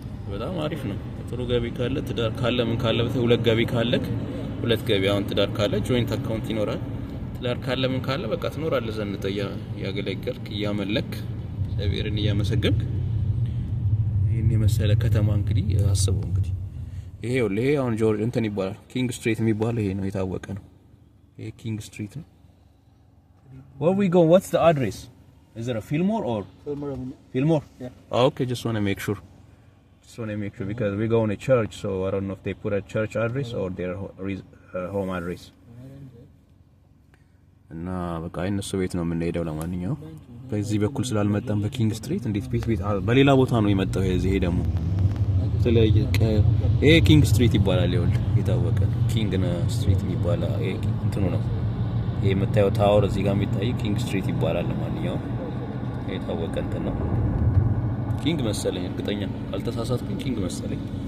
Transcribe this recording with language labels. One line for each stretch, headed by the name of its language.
Amharic: በጣም አሪፍ ነው። ጥሩ ገቢ ካለ ትዳር ካለ ምን ካለ ሁለት ገቢ ካለክ ሁለት ገቢ አሁን ትዳር ካለ ጆይንት አካውንት ይኖራል። ትዳር ካለ ምን ካለ በቃ ትኖራለህ ዘንጠህ ያገለገልክ እያመለክ እግዚአብሔርን እያመሰገንክ ይሄን የመሰለ ከተማ እንግዲህ አስበው እንግዲህ ይሄ አሁን ጆርጅ እንትን ይባላል ኪንግ ስትሪት የሚባለው ይሄ ነው የታወቀ ነው። ይሄ ኪንግ ስትሪት ነው።
English: Where we go? What's the address? Is it a Fillmore or Fillmore? Yeah. Oh, okay, just want to make sure because we go in a church, so I don't know if they put a church address or their home address.
Amharic: እና በቃ እነሱ ቤት ነው የምንሄደው። ለማንኛውም በዚህ በኩል ስላልመጣን በኪንግ ስትሪት እንዴት ቤት በሌላ ቦታ ነው የመጣው። ይሄ ደግሞ ስለዚህ ይሄ ኪንግ ስትሪት ይባላል። ይኸውልህ የታወቀ ኪንግ ስትሪት የሚባለው ይሄ እንትኑ ነው። ይሄ የምታየው ታወር እዚህ ጋር የሚታይ ኪንግ ስትሪት ይባላል። ለማንኛውም የታወቀ እንትን ነው። ኪንግ መሰለኝ፣ እርግጠኛ ካልተሳሳትኩኝ ኪንግ መሰለኝ